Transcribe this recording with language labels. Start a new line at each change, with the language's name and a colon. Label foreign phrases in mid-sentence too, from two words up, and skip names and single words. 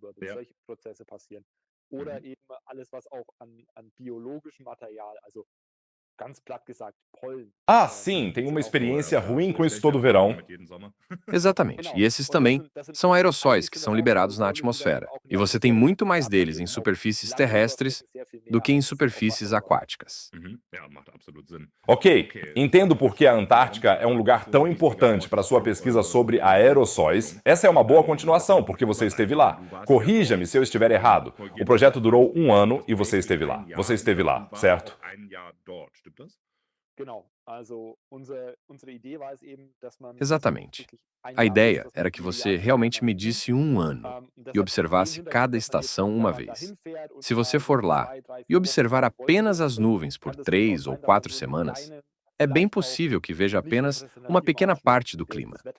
Portuguese: Ah, sim, tenho uma experiência ruim com isso todo verão. Exatamente. E esses também são aerossóis que são liberados na atmosfera. E você tem muito mais deles em superfícies terrestres do que em superfícies aquáticas.
German: Ja, macht absolut Sinn.
Portuguese: Ok, entendo por que a Antártica é um lugar tão importante para sua pesquisa sobre aerossóis. Essa é uma boa continuação, porque você esteve lá. Corrija-me se eu estiver errado. O projeto durou 1 ano e você esteve lá. Você esteve lá, certo?
German: Ein Jahr dort, stimmt das?
Portuguese: Exatamente. A ideia era que você realmente medisse 1 ano e observasse cada estação uma vez. Se você for lá e observar apenas as nuvens por 3 ou 4 semanas, é bem possível que veja apenas uma pequena parte do clima.